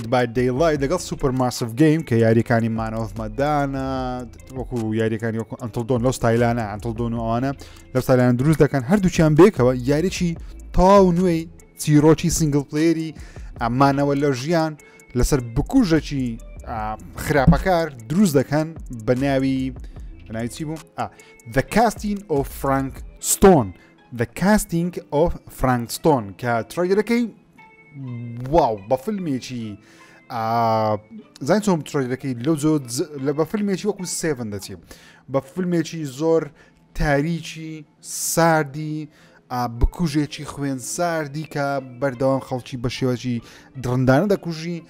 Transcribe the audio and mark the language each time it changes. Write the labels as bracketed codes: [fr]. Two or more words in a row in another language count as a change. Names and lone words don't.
[ckb] by Daylight لەگەڵ Supermassive Game کە یاریەکانی Man of Medan وەکو یاریەکانی وەکو Until Dawn لەو ستایلانە Until Dawn و ئەوانە لەو ستایلانە دروست دەکەن هەردووچیان بێکەوە یاریی تاو نوێی چیرۆکی سینگل پلێری ئەمانەوە لە ژیان لەسەر بکوژەکی خراپەکار دروست دەکەن بە ناوی چی بوو The Casting of Frank Stone The Casting of Frank Stone کە ترایلەرەکەی واو بە فیلمێکی زین چۆم ترایلەرەکەی لە بە فیلمێکی وەکو 7 دەچێ بە فیلمێکی زۆر تاریکی ساردی بکوژێکی خوێن ساردی کە بەردەوام خەڵکی بە شێوەکی دڕندانە دەکوژی